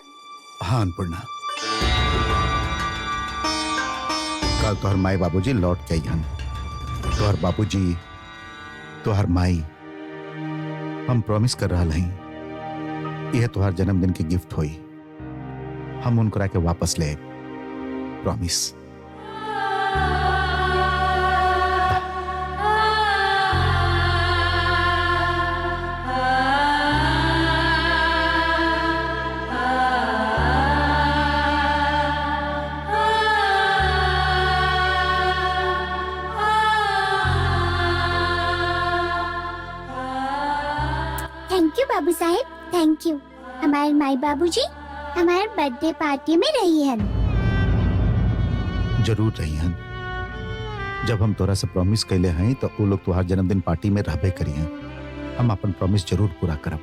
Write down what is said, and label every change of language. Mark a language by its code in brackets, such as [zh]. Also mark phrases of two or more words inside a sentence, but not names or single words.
[bho] हाँ अन्नपूर्णा, कल तोहर माई बाबूजी लौट के अइहन। तोहर बाबूजी, तोहर माई, हम प्रॉमिस कर रहा हई यह तोहर जन्मदिन की गिफ्ट होई। हम उनकरा के वापस ले प्रॉमिस। [en] thank you बाबू साहब, thank you. [bho] हमारे माई बाबूजी हमारे बर्थडे पार्टी में रही है। जरूर रही हन। जब हम तोरा से प्रॉमिस कैले हैं तो वो लोग तुहार जन्मदिन पार्टी में रहबे करी हैं। हम अपन प्रॉमिस जरूर पूरा करब।